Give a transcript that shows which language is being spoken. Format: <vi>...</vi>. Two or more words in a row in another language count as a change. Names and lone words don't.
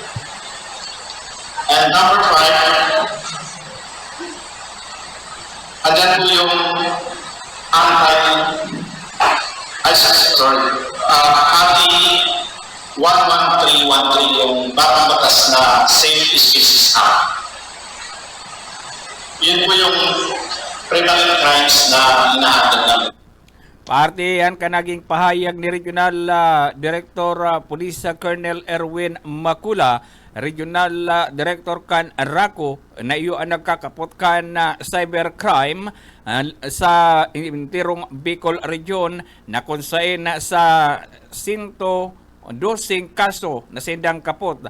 <en>And number 5,</en> <tl>andyan po yung RA 11313, yung bagong batas na Safe Species Act. Yun po yung</tl> <en>prevalent crimes</en> <tl>na inahatag namin.</tl> <bik>Parte yan kanaging pahayag ni Regional Director Police Colonel Erwin Makula, Regional Director kan Rako na iyo ang nagkakapot kan cybercrime sa intirong Bicol Region na konsain sa 112 kaso na sindang kapot.</bik>